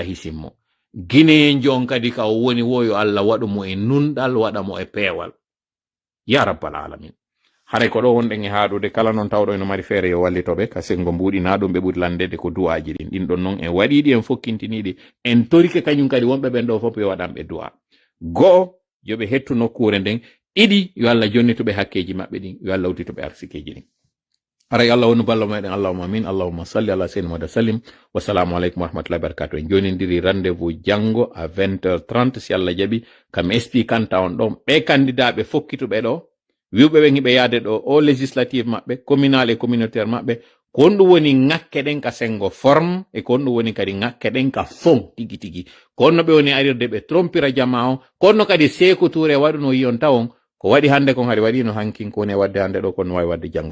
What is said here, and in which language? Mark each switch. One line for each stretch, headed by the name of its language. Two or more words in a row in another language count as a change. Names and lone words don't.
Fula: hisinmo Guinéen jon kadi ka woni wo yo Allah waɗumo e nunɗal waɗamo e peewal
Arabic: يا رب العالمين
Fula: haray ko ɗo wonɗen e haaɗude kala noon tawɗo eno mari feere yo wallitoɓe ka sengo mbuɗinaɗum ɓe ɓuri landede ko du'aji ɗin ɗin ɗon noon en waɗiɗi en fokkintiniɗi en torike kañum kadi wonɓe ɓen ɗo fof yo waɗanɓe du'a go'o yoɓe hettu nokkure nden ɗiɗi yo Allah jonnituɓe hakkeji maɓɓe ɗin yo Allah udditoɓe arsikeji ɗin haray Allah wonu ballo meɗen
Arabic: اللهم آمين اللهم صل على سيدنا محمد سلم والسلام عليكم ورحمة الله وبركاته
Fula: en jonidiri rendez-vous janngo à 20h30 si Allah jaɓi kam expliquanta on ɗon ɓe candidat ɓe fokkituɓe ɗo wiwɓe ɓen hiɓe yaade ɗo o législative maɓɓe
French: communal et communautaire
Fula: maɓɓe ko on ɗum woni ŋakke ɗen ka sengo forme e ko on ɗum woni kadi ŋakke ɗen ka fond tigi tigi ko onno ɓe woni arirde ɓe trompira jama on ko onno kadi Sékou Touré waɗuno yiyon tawon ko waɗi hande kon haɗi waɗino hankin ko woni wadde hande ɗo kono wawi wadde janngo